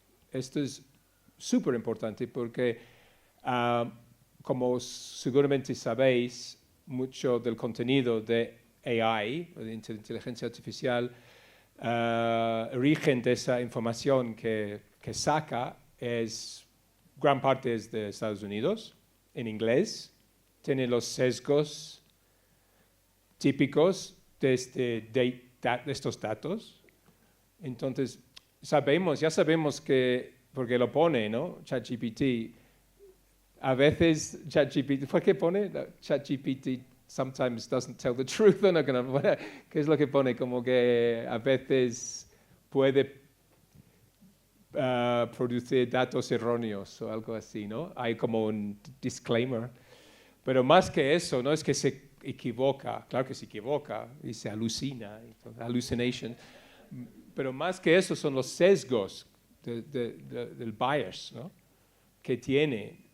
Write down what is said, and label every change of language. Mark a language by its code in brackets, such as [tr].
[es] Esto es súper importante porque, como seguramente sabéis, mucho del contenido de AI, de inteligencia artificial, origen de esa información que saca gran parte es de Estados Unidos, en inglés, tiene los sesgos típicos de estos datos. Entonces, ya sabemos que, porque lo pone, ¿no? ChatGPT, a veces ChatGPT, ¿por qué pone? [en] ChatGPT sometimes doesn't tell the truth, ¿no? [es] ¿Qué es lo que pone? Como que a veces puede producir datos erróneos o algo así, ¿no? Hay como un disclaimer. Pero más que eso, no es que se equivoca, claro que se equivoca y se alucina, hallucination, pero más que eso son los sesgos del bias, ¿no? Que tiene.